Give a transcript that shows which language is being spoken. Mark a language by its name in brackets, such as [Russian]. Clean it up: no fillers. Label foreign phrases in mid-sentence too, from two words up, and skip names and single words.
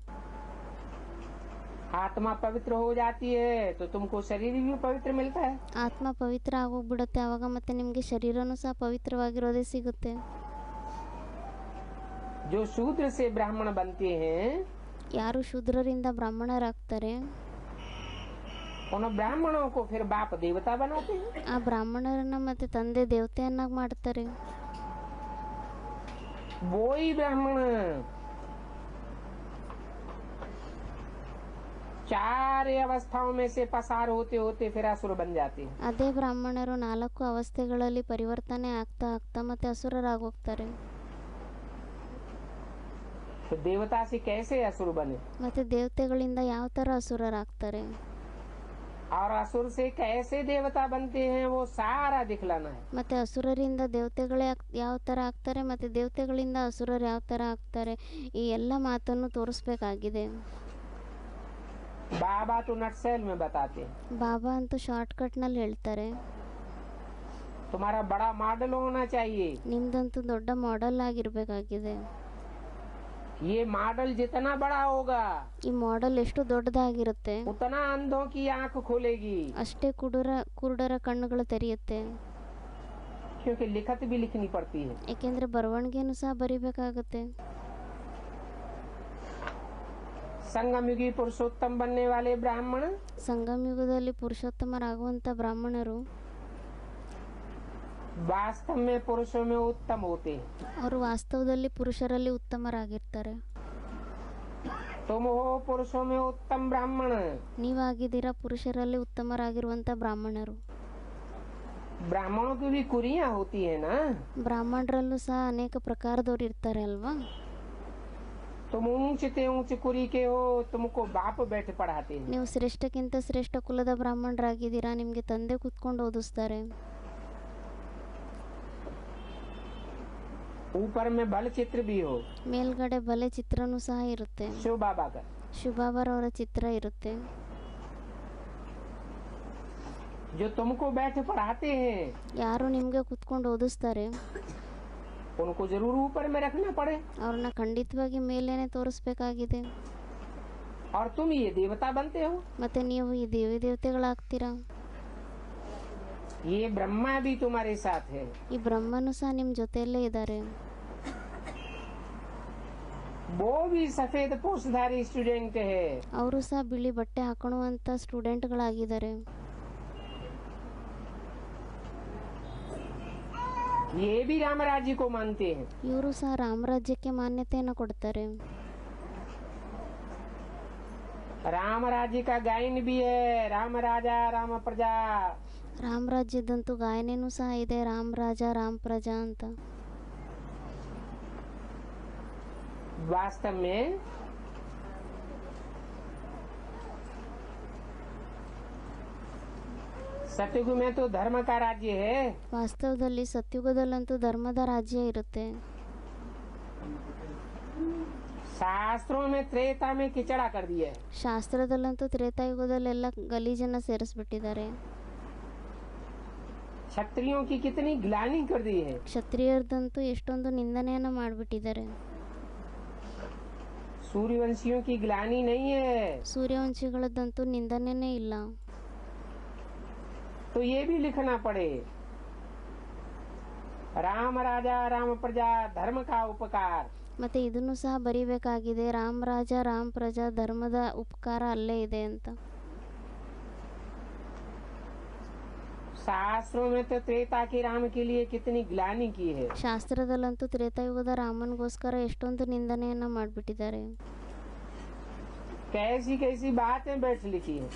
[Hindi] आत्मा पवित्र हो जाती है तो तुमको शरीर भी पवित्र मिलता है। [Kannada] ಆತ್ಮ ಪವಿತ್ರ ಆಗೋಗ್ಬಿಡುತ್ತೆ, ಆವಾಗ ಮತ್ತೆ ನಿಮಗೆ ಶರೀರನೂ ಸಹ ಪವಿತ್ರವಾಗಿರೋದೇ ಸಿಗುತ್ತೆ. [Hindi] जो शूद्र से ब्राह्मण बनते हैं [Kannada] ಯಾರು ಶೂದ್ರರಿಂದ ಬ್ರಾಹ್ಮಣರಾಗ್ತಾರೆ [Hindi] उन ब्राह्मणों को फिर बाप देवता बनाते हैं। [Kannada] ಆ ಬ್ರಾಹ್ಮಣರನ್ನ ಮತ್ತೆ ತಂದೆ ದೇವತೆಯನ್ನಾಗಿ ಮಾಡ್ತಾರೆ. [Hindi] वो ही ब्राह्मण 4 अवस्थाओं में से पसार होते होते फिर असुर बन जाते हैं। [Kannada] ಅದೇ ಬ್ರಾಹ್ಮಣರು 4 ಅವಸ್ಥೆಗಳಲ್ಲಿ ಪರಿವರ್ತನೆ ಆಗ್ತಾ ಆಗ್ತಾ ಮತ್ತೆ ಅಸುರರಾಗೋಗ್ತಾರೆ. [Hindi] तो देवता से कैसे असुर बने [Kannada] ಮತ್ತೆ ದೇವತೆಗಳಿಂದ ಯಾವ ತರ ಅಸುರರಾಗ್ತಾರೆ [Hindi] और असुर से कैसे देवता बनते हैं वो सारा दिखलाना है। [Kannada] ಮತ್ತೆ ಅಸುರರಿಂದ ದೇವತೆಗಳೇ ಯಾವ ತರ ಆಗ್ತಾರೆ ಮತ್ತೆ ದೇವತೆಗಳಿಂದ ಅಸುರರು ಯಾವ ತರ ಆಗ್ತಾರೆ, ಈ ಎಲ್ಲ ಮಾತನ್ನು ತೋರಿಸ್ಬೇಕಾಗಿದೆ. [Hindi] बाबा तो नटसेल में बताते हैं। [Kannada] ಬಾಬಾ ಅಂತೂ ಶಾರ್ಟ್ಕಟ್ ನಲ್ಲಿ ಹೇಳ್ತಾರೆ, [Hindi] तुम्हारा बड़ा मॉडल होना चाहिए। [Kannada] ನಿಮ್ದಂತೂ ದೊಡ್ಡ ಮಾಡೆಲ್ ಆಗಿರ್ಬೇಕಾಗಿದೆ. [Hindi] ये मॉडल जितना बड़ा होगा [Kannada] ಈ ಮಾಡೆಲ್ ಎಷ್ಟು ದೊಡ್ಡದಾಗಿರುತ್ತೆ [Hindi] उतना अंधों की आंख खोलेगी, [Kannada] ಅಷ್ಟೇ ಕುರುಡರ ಕಣ್ಣುಗಳು ತೆರೆಯುತ್ತೆ. [Hindi] क्योंकि लिखत भी लिखनी पड़ती है। [Kannada] ಏಕೆಂದ್ರೆ ಬರವಣಿಗೆನೂ ಸಹ ಬರಿಬೇಕಾಗುತ್ತೆ. [Hindi] संगम युगी पुरुषोत्तम बनने वाले ब्राह्मण [Kannada] ಸಂಗಮ ಯುಗದಲ್ಲಿ ಪುರುಷೋತ್ತಮರಾಗುವಂತ ಬ್ರಾಹ್ಮಣರು [Hindi] वास्तव में पुरुषों में उत्तम होते हैं। [Kannada] ಅವರು ವಾಸ್ತವದಲ್ಲಿ ಪುರುಷರಲ್ಲಿ ಉತ್ತಮರಾಗಿರ್ತಾರೆ. [Hindi] तुम हो पुरुषों में उत्तम ब्राह्मण। [Kannada] ನೀವಾಗಿದ್ದೀರಾ ಪುರುಷರಲ್ಲಿ ಉತ್ತಮರಾಗಿರುವಂತ ಬ್ರಾಹ್ಮಣರು. [Hindi] ब्राह्मणों की भी कुरियां होती है ना। [Kannada] ಬ್ರಾಹ್ಮಣರಲ್ಲೂ ಸಹ ಅನೇಕ ಪ್ರಕಾರದವ್ರು ಇರ್ತಾರೆ ಅಲ್ವಾ. [Hindi] तुम ऊंच ते ऊंच कुरी के हो, तुमको बाप बैठ पढ़ाते हैं। [Kannada] ನೀವು ಶ್ರೇಷ್ಠಕ್ಕಿಂತ ಶ್ರೇಷ್ಠ ಕುಲದ ಬ್ರಾಹ್ಮಣರಾಗಿದ್ದೀರಾ, ನಿಮಗೆ ತಂದೆ ಕೂತ್ಕೊಂಡು ಓದಿಸ್ತಾರೆ. [Hindi] ऊपर में बल चित्र भी हो, [Kannada] ಮೇಲ್ಗಡೆ ಬಲೆ ಚಿತ್ರನೂ ಸಹ ಇರುತ್ತೆ, [Hindi] शिव बाबा का। [Kannada] ಶಿವಬಾಬಾರವರ ಚಿತ್ರ ಇರುತ್ತೆ. [Hindi] जो तुमको बैठ पढ़ाते हैं [Kannada] ಯಾರು ನಿಮಗೆ ಕೂತ್ಕೊಂಡು ಓದಿಸ್ತಾರೆ [Hindi] उनको जरूर ऊपर में रखना पड़े, [Kannada] ಅವ್ರನ್ನ ಖಂಡಿತವಾಗಿ ಮೇಲೇನೆ ತೋರಿಸ್ಬೇಕಾಗಿದೆ. [Hindi] और तुम ये देवता बनते हो। [Kannada] ಮತ್ತೆ ನೀವು ಈ ದೇವಿ ದೇವತೆಗಳಾಗ್ತೀರಾ. [Hindi] ये ब्रह्मा भी तुम्हारे साथ है। [Kannada] ಈ ಬ್ರಹ್ಮನು ಸಹ ನಿಮ್ ಜೊತೆಯಲ್ಲೇ ಇದ್ದಾರೆ. [Hindi] वो भी सफेद पोषधारी स्टूडेंट है। [Kannada] ಅವರು ಸಹ ಬಿಳಿ ಬಟ್ಟೆ ಹಾಕೊಳ್ಳುವಂತ ಸ್ಟೂಡೆಂಟ್ಗಳಾಗಿದ್ದಾರೆ. [Hindi] ये भी राम राज्य को मानते हैं। [Kannada] ಇವರು ಸಹ ರಾಮರಾಜ್ಯಕ್ಕೆ ಮಾನ್ಯತೆಯನ್ನು ಕೊಡ್ತಾರೆ. [Hindi] राम राज्य का गायन भी है, राम राजा राम प्रजा। [Kannada] ರಾಮರಾಜ್ಯದಂತೂ ಗಾಯನೇನೂ ಸಹ ಇದೆ, [Hindi] राम राजा राम प्रजा [Kannada] ಅಂತ. [Hindi] वास्तव में सतयुग में तो धर्म का राज्य है। [Kannada] ವಾಸ್ತವದಲ್ಲಿ ಸತ್ಯುಗದಲ್ಲಂತೂ ಧರ್ಮದ ರಾಜ್ಯ ಇರುತ್ತೆ. [Hindi] शास्त्रों में त्रेता में किचड़ा कर दिया है। [Kannada] ಶಾಸ್ತ್ರದಲ್ಲಂತೂ ತ್ರೇತಾಯುಗದಲ್ಲೆಲ್ಲ ಗಲೀಜನ್ನ ಸೇರಿಸ್ಬಿಟ್ಟಿದ್ದಾರೆ. [Hindi] क्षत्रियों की कितनी ग्लानि कर दी है। [Kannada] ಕ್ಷತ್ರಿಯರದಂತೂ ಎಷ್ಟೊಂದು ನಿಂದನೆಯನ್ನ ಮಾಡಿಬಿಟ್ಟಿದ್ದಾರೆ. [Hindi] सूर्यवंशियों की ग्लानि नहीं है। [Kannada] ಸೂರ್ಯವಂಶಿಗಳದಂತೂ ನಿಂದನೆನೇ ಇಲ್ಲ. [Hindi] तो ये भी लिखना पड़े, राम राजा राम प्रजा धर्म का उपकार। [Kannada] ಮತ್ತೆ ಇದನ್ನು ಸಹ ಬರಿಬೇಕಾಗಿದೆ, [Hindi] राम राजा राम प्रजा [Kannada] ಧರ್ಮದ ಉಪಕಾರ ಅಲ್ಲೇ ಇದೆ ಅಂತ. [Hindi] शास्त्रों में तो त्रेता के राम के लिए कितनी ग्लानि की है। [Kannada] ಶಾಸ್ತ್ರದಲ್ಲಂತೂ ತ್ರೇತಾಯುಗದ ರಾಮನ್ಗೋಸ್ಕರ ಎಷ್ಟೊಂದು ನಿಂದನೆಯನ್ನ ಮಾಡಿಬಿಟ್ಟಿದ್ದಾರೆ. [Hindi] कैसी कैसी बातें बैठ लिखी है।